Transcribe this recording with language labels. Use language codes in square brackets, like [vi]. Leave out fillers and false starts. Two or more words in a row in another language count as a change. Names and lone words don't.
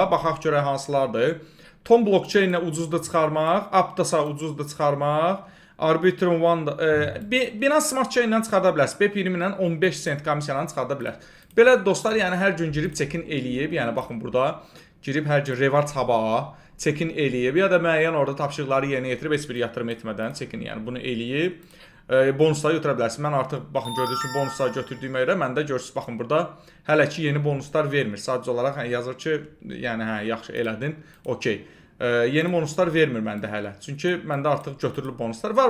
[az] Baxaq görək hansılardır. Ton blockchain-nə ucuzda çıxarmaq, Aptasa ucuzda çıxarmaq, Arbitrum One Binance Smart Chain-lə çıxarda bilərsiniz. BP20 ilə 15 sent komissiyalarını çıxarda bilərsiniz. Belə dostlar, yəni hər gün girib check-in eləyib, yəni baxın burada girib hər gün reward haba check-in eləyib ya da müəyyən orada tapşırıqları yerinə yetirib heç bir yatırım etmədən check-in, yəni bunu eləyib bonusları götürə bilərsiniz. Mən artıq baxın gördüyünüz kimi bonusları götürdüyümə görə məndə görürsüz baxın burada hələ ki yeni bonuslar vermir. Sadəcə olaraq yazır ki, yəni hə yaxşı elədin, okey. Yeni bonuslar vermir məndə hələ. Çünki məndə artıq götürülüb bonuslar var.